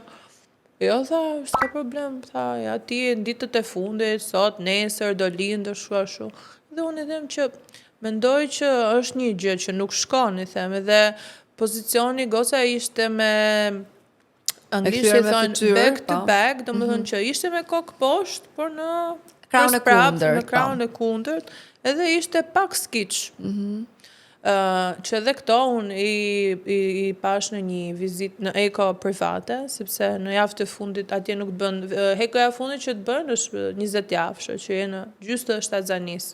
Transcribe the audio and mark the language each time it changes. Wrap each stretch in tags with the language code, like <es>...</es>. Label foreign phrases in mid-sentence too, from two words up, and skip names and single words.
<sq>Jo, tha, s'ka problem, tha, ja ti në ditët e fundit, sot, nesër, do lindësh, shu. Dhe unë i them që mendoj që është një gjë që nuk shkon, i them, edhe pozicioni goca ishte me anglisht i thonë</sq> <en>back to back,</en> <sq>do më thonë që ishte me kokë poshtë, por në krahun e kundërt, edhe ishte pak skiç. Që edhe këto unë i pash në një vizit në eko private, sepse në javë të fundit atje nuk të bën, ekoja fundit që të bën është 20 javë, që jenë gjysë të shtatzanisë.</sq>